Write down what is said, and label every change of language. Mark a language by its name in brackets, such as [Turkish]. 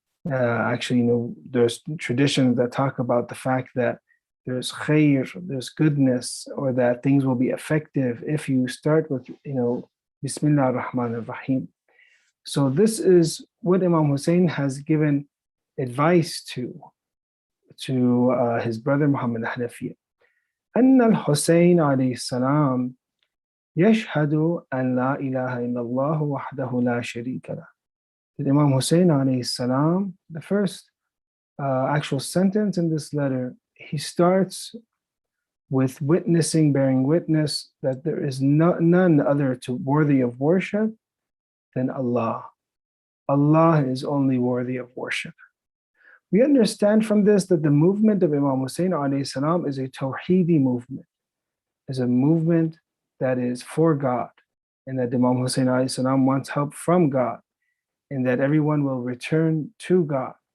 [English] Actually, there's traditions that talk about the fact that there's khair, there's goodness, or that things will be effective if you start with, Bismillah ar-Rahman ar-Rahim. So this is what Imam Hussein has given advice to his brother Muhammad Hanafiya. [Arabic] أن الحسين عليه السلام يشهد أن لا إله إلا الله وحده لا شريك له. [English] That Imam Hussein [Arabic] عليه السلام, [English] the first actual sentence in this letter, he starts with bearing witness that there is none other worthy of worship than Allah. Allah is only worthy of worship. We understand from this that the movement of Imam Hussein alayhi salam is a Tawheedi movement, is a movement that is for God, and that Imam Hussein alayhi salam wants help from God, and that everyone will return to God.